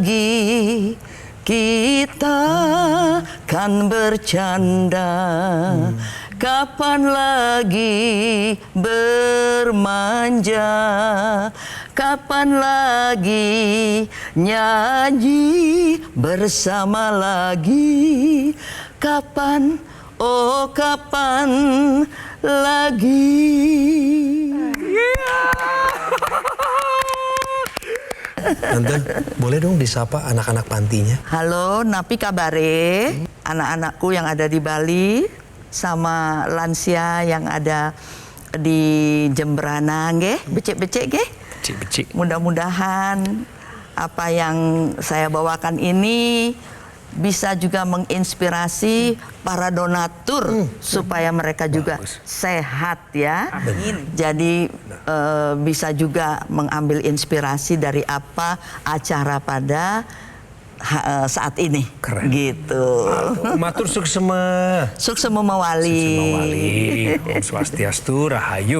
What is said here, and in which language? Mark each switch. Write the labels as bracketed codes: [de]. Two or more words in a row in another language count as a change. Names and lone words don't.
[id] Kapan lagi kita kan bercanda, kapan lagi bermanja, kapan lagi nyanyi bersama lagi, kapan, oh kapan lagi. Tante, boleh dong disapa anak-anak pantinya? Halo, [ban] napi kabare, [id] anak-anakku yang ada di Bali sama lansia yang ada di Jemberana nggih, [ban] becek-becek nggih. Becik-becik. [id] Mudah-mudahan apa yang saya bawakan ini bisa juga menginspirasi para donatur supaya mereka juga sehat ya. Jadi bisa juga mengambil inspirasi dari apa acara pada saat ini. Keren. Gitu. [ban] Matur suksema. Suksema mawali. Om Swastiastu, Rahayu.